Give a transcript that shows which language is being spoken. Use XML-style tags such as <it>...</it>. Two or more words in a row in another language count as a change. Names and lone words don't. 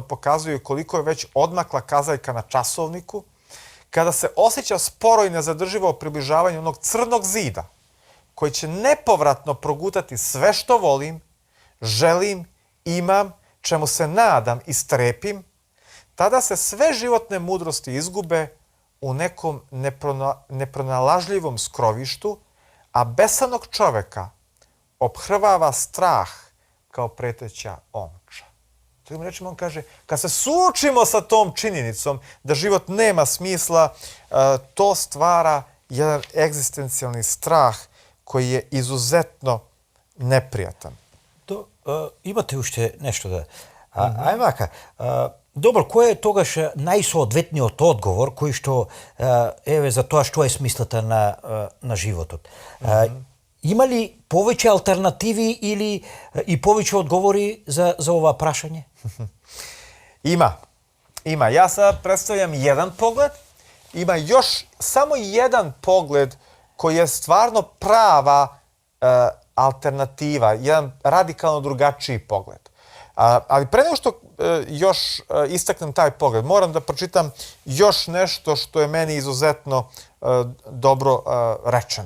<sr>pokazuju koliko je već odmakla kazaljka na časovniku, kada se osjeća sporo i nezadrživo približavanje onog crnog zida koji će nepovratno progutati sve što volim, želim, imam, čemu se nadam i strepim, tada se sve životne mudrosti izgube u nekom nepronalažljivom skrovištu, a besanog čoveka ophrvava strah kao preteća omča. Drugim rečima on kaže, kad se suočimo sa tom činjenicom da život nema smisla, to stvara jedan egzistencijalni strah koji je izuzetno neprijatan.</sr> <mk>Imate уште нешто да... Ај вака, добро, кој е тогаш најсоодветниот одговор кој што еве за тоа што е смислата на животот? Има ли повеќе алтернативи или и повеќе одговори за ова прашање?</mk> <sr>Ima. Ja sad predstavljam jedan pogled. Ima još samo jedan pogled koji je stvarno prava alternativa, jedan radikalno drugačiji pogled. Ali pre nego što još istaknem taj pogled, moram da pročitam još nešto što je meni izuzetno dobro rečeno.</sr>